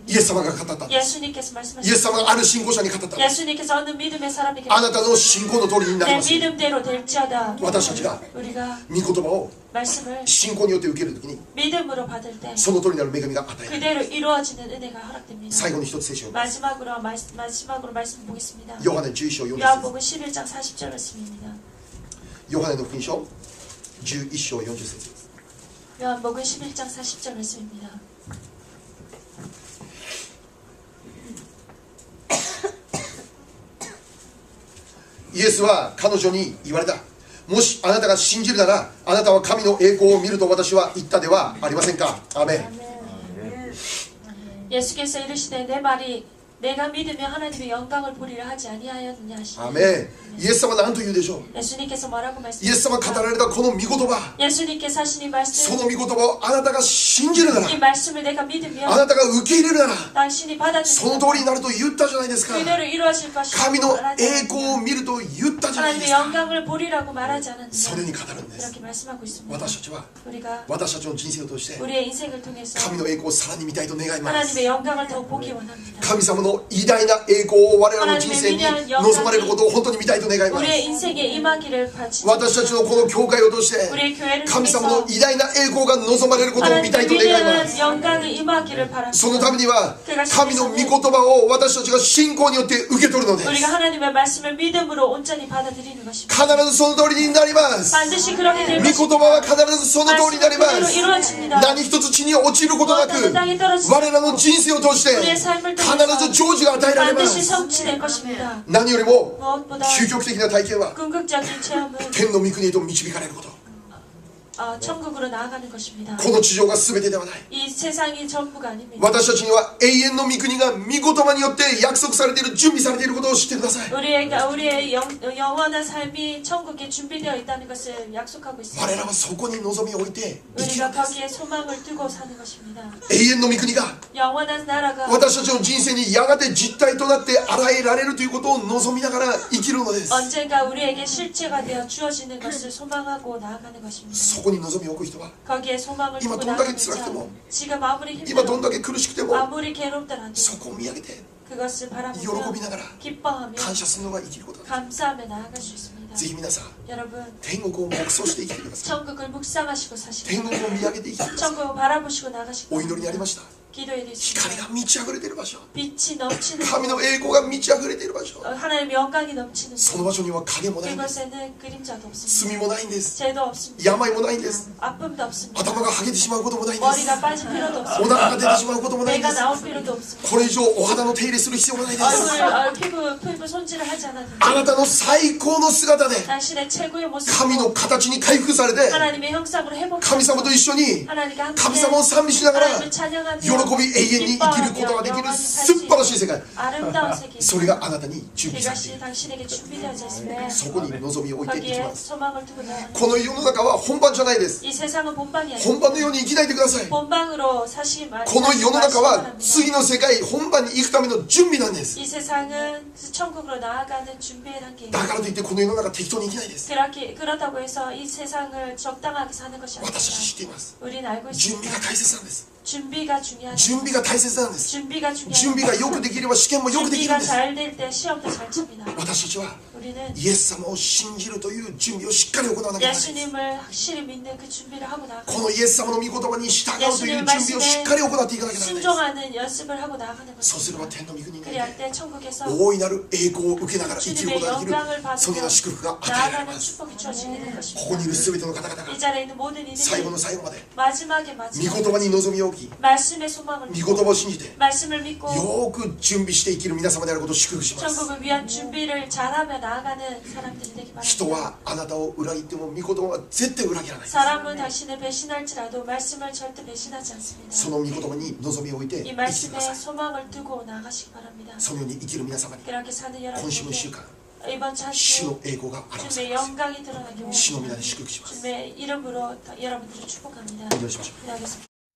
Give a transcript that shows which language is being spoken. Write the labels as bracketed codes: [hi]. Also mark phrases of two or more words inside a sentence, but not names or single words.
[ja] イエス様が語ったんです [ko] 예수님께서 [ja] イエ [ko] 말씀하셨습니다. [ja] ス様がある信仰者に語ったんです [ko] 예수님께서 어느 믿음의 사람에게 [ja] あなたの信仰の通りになり [ko] 내 [ja] ます [ko] 믿음대로 될지어다. [ja] 私たちが [ko] 우리가 [ja] 御言葉を [ko] 말씀을 [ja] 信仰によって受けるときに [ko] 믿음으로 받을 때 [ja] その通りになる恵みが与えられる [ko] 그대로 이루어지는 은혜가 허락됩니다. [ja] 最後に一つ聖書を [ko] 마지막으로 말씀 보겠습니다. [ja] ヨハネ11章40節 [ko] 요한복음 11장 40절 말씀입니다. [ja] ヨハネの福音書11章40節 [ko] 요한복음 11장 40절 말씀입니다. [ja] イエスは彼女に言われたもしあなたが信じるならあなたは神の栄光を見ると私は言ったではありませんかアーメン [ko] 예수께서 이르시되 내 말이 내가 믿으며 하나님의 영광을 보리라 하지 아니하였느냐 [ja] ア [ko] 하시니 [ja] ーメンイエス様は何と言うでしょう [ko] 예수님께서 뭐라고 [ja] イエス様が語 [ko] 말씀하십니까? [ja] られたこの御言葉 [ko] 예수님께서 하신 이 [ja] そ [ko] 말씀 [ja] の御言葉をあなたが信じるなら [ko] 이 말씀을 내가 [ja] あ [ko] 믿으며 [ja] なたが受け入れるなら [ko] 당신이 [ja] その [ko] 받아들이면 [ja] 通りになると言ったじゃないですか [ko] 그대로 이루어질 것이라고 [ja] 神の [ko] 말하지 [ja] 栄光を [ko] 않았느냐 [ja] 見ると言ったじゃないで [ko] 하나님의 [ja] すか [ko] 영광을 보리라고 말하지 [ja] それに [ko] 않았느냐 [ja] 語るんです [ko] 그렇게 말씀하고 있습니다. [ja] 私たちは [ko] 우리가 [ja] 私たちの人生を通して [ko] 우리의 인생을 통해서 [ja] 神の栄光をさらに見たいと願います [ko] 하나님의 영광을 더 보기 원합니다. [ja] 神様の偉大な栄光を我らの人生に望まれることを本当に見たいと願います [ko] 우리의 인생에 임하기를 바치 [ja] 私たちのこの教会を通して [ko] 우리의 교회를 [ja] 神様の [ko] 통해서 [ja] 偉大な栄光が望まれることを見たいと [ko] 하나님의 [ja] 願いま [ko] 위대한 [ja] す [ko] 영광이 임하기를 [ja] そのた [ko] 바랍니다. [ja] めには神の御言葉を私たちが信仰によって受け取るのです [ko] 우리가 하나님의 말씀을 믿음으로 온전히 받아들이는 것입니다. [ja] 必ずその通りになります [ko] 반드시 그렇게 될 [ja] 御言 [ko] 것입니다. [ja] 葉は必ずその通りになりま [ko] 말씀은 [ja] す [ko] 그대로 이루어집니다. [ja] 何一つ地に落ちることなく [ko] 어떤 땅에 떨어지지 [ja] 我らの人生を通して [ko] 우리의 삶을 [ja] 必 [ko] 통해서 [ja] ず成就が与えられま [ko] 반드시 [ja] す [ko] 성취될 것입니다. [ja] 何よりも [ko] 무엇보다 [ja] 究極的な体験は [ko] 궁극적인 체험은 [ja] 天の御国へと導かれること [ko] 천국으로 나아가는 것입니다. [ja] この地上が全てではない [ko] 이 세상이 전부가 아닙니다. [ja] 私たちには永遠の御国が御言葉によって約束されている準備されていることを知ってください [ko] 우리의 영원한 삶이 천국에 준비되어 있다는 것을 약속하고 [ja] 我 [ko] 있습니다. [ja] らはそこに望みを置いて生きる [ko] 우리가 [ja] んです [ko] 거기에 소망을 두고 사는 것입니다. [ja] 永遠の御国が [ko] 영원한 나라가 [ja] 私たちの人生にやがて実体となって現れられるということを望みながら生きるのです [ko] 언젠가 우리에게 실체가 되어 주어지는 것을 소망하고 나아가는 것입니다. [ja] そこに望みを置く人は [ko] 거기에 소망을 [ja] 今 [ko] 두고 [ja] どんだけ [ko] 나아가는 [ja] 辛くても [ko] 자 지금 아무리 [ja] 今どん [ko] 힘들어 [ja] だけ苦しくても [ko] 아무리 괴롭더라도 [ja] そこを見上げて [ko] 그것을 [ja] 喜 [ko] 바라보며 [ja] びながら [ko] 기뻐하며 [ja] 感謝するのが生きることです [ko] 감사하며 나아갈 수 있습니다. [ja] ぜひ皆さん [ko] 여러분 [ja] 天国を黙想して生きてください [ko] 천국을 묵상하시고 사시고 [ja] 天国を見上げて生きてください [ko] 천국을 바라보시고 나가시고 [ja] お祈りにありました [ko] 기도에 있습니다. [ja] 光が満ち溢れている場所 [ko] 빛이 넘치는 [ja] 神の栄光が満ち溢れている場所 [ko] 하나님의 영광이 넘치는 [ja] その場所には影もないんです [ko] 그곳에는 그림자도 없습니다. [ja] 罪もないんです [ko] 죄도 없습니다. [ja] 病もないんです [ko] 아픔도 없습니다. [ja] 頭が剥げてしまうこともないんです [ko] 머리가 빠질 필요도 [ja] お [ko] 없습니다. [ja] 腹が出てしまうこともないんで [ko] 배가 [ja] す [ko] 나올 필요도 없습니다. [ja] これ以上お肌の手入れする必要もないです [ko] 피부 손질을 하지 않아도 [ja] あなたの最高の姿で [ko] 당신의 최고의 모습 [ja] 神の形に回復されて [ko] 하나님의 형상으로 회복 [ja] 神様と一緒に [ko] 하나님과 함께 [ja] 神様を賛美しながら [ko] 하나님을 찬양하며 [ja] 喜び永遠に生きることができる素晴らしい世界 [ko] 아름다운 세계 [ja] それがあなたに準備されてい [ko] 그것이 [ja] る [ko] 당신에게 준비되어져 있습니다. [ja] そこに望みを置いていき [ko] 거기에 [ja] ます [ko] 소망을 두고 나아가는 [ja] この世の中は本番じゃないです [ko] 이 세상은 본방이 아닙니다. [ja] 本番のように生きないでください [ko] 본방으로 사시기 [ja] この世の中は [ko] 바랍니다. [ja] 次の世界本番に行くための準備なんです [ko] 이 세상은 천국으로 나아가는 준비의 단계입니다. [ja] だからといってこの世の中適当に生きないです [ko] 그렇다고 해서 이 세상을 적당하게 사는 것이 [ja] 私たち [ko] 아닙니다. [ja] 知っています [ko] 우리는 알고 [ja] 準 [ko] 있습니다. [ja] 備が大切なんです [ko] 준비가 중요하다. [ja] 準備が大切なんです [ko] 준비가 [ja] 準備 [ko] 중요하다. [ja] がよくできれば試験もよくできるん [ko] 준비가 [ja] です [ko] 잘 될 때 시험도 잘 칩니다. [ja] 私たちは [ko] 우리는 우리는 [ja] イエス様を信じるという準備をしっかり行わなきゃならない。 [ko] 예수님을 확실히 믿는 그 준비를 하고 [ja] こ [ko] 나아가는 [ja] のイエス様の御言葉に従うという準備をしっかり行っていかなきゃならない。 [ko] 순종하는 연습을 하고 나아가는 [ja] そうすれば [ko] 것입니다. [ja] 天の御国に [ko] 그리할 때 천국에서 [ja] 大いなる栄光を受けながら生きることができる [ko] 주님의 영광을 [ja] そのような [ko] 받으며 [ja] 祝福が与えられま [ko] 나아가는 [ja] す。 [ko] 축복이 주어지게 될 [ja] ここ [ko] 것입니다. [ja] にいる全ての方々が [ko] 이 자리에 있는 모든 [ja] 最後 [ko] 이들이 [ja] の最後まで [ko] 마지막에 [ja] 御 [ko] 마지막 [ja] 言葉に望みを置き、 [ko] 말씀의 소망을 [ja] 御言葉 [ko] 믿고 [ja] を信じて [ko] 말씀을 믿고 [ja] よく準備して生きる皆様であることを祝福します。 [ko] 천국을 위한 준비를 잘하며 나아가는 사람들이 되기 [ja] 人 [ko] 바랍니다. [ja] はあなたを裏切っても御言葉は絶対裏切らない。 [ko] 사람은 당신을 배신할지라도 말씀을 절대 배신하지 않습니다. [ja] その御言葉に望みを置いて [ko] 이 [ja] 生きてく [ko] 말씀에 [ja] ださい。 [ko] 소망을 두고 나아가시기 바랍니다. [ja] そのように生きる皆様に [ko] 그렇게 사는 [ja] 今週の1週 [ko] 여러분에게 [ja] 間 [ko] 이번 주 한 [ja] 主 [ko] 주 [ja] の栄光が表さ [ko] 주님의 [ja] れます。 [ko] 영광이 드러나기 [ja] 主の皆 [ko] 원합니다. [ja] で祝福します。 [ko] 주님의 이름으로 여러분들을 축복합니다. [ja] お祈りしましょう。 [ko] 기도하겠습니다.